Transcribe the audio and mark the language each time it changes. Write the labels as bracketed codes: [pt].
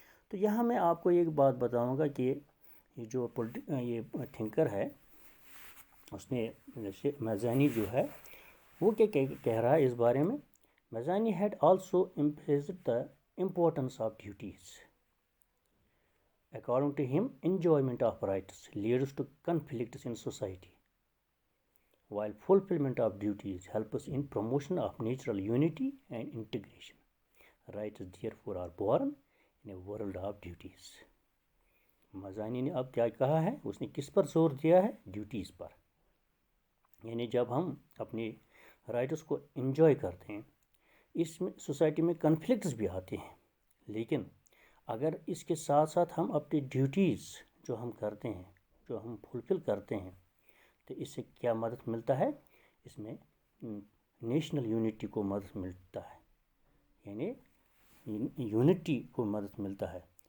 [hi] तो यहाँ मैं आपको एक बात बताऊँगा कि ये जो ये थिंकर है, उसने जैसे मज़ानी जो है वो क्या कह रहा है इस बारे में. [en] Mazzini had also emphasised the importance of duties. According to him, enjoyment of rights leads to conflicts in society, while fulfillment of duties helps in promotion of natural unity and integration. Rights therefore are born in a world of duties. [hi] मज़ानी ने अब क्या कहा है, उसने किस पर जोर दिया है, ड्यूटीज़ पर. यानी जब हम अपने राइट्स को एंजॉय करते हैं, इसमें सोसाइटी में कन्फ्लिक्ट्स भी आते हैं, लेकिन अगर इसके साथ साथ हम अपनी ड्यूटीज़ जो हम करते हैं, जो हम फुलफ़िल करते हैं, तो इससे क्या मदद मिलता है, इसमें नेशनल यूनिटी को मदद मिलता है, यानी यूनिटी को मदद मिलता है.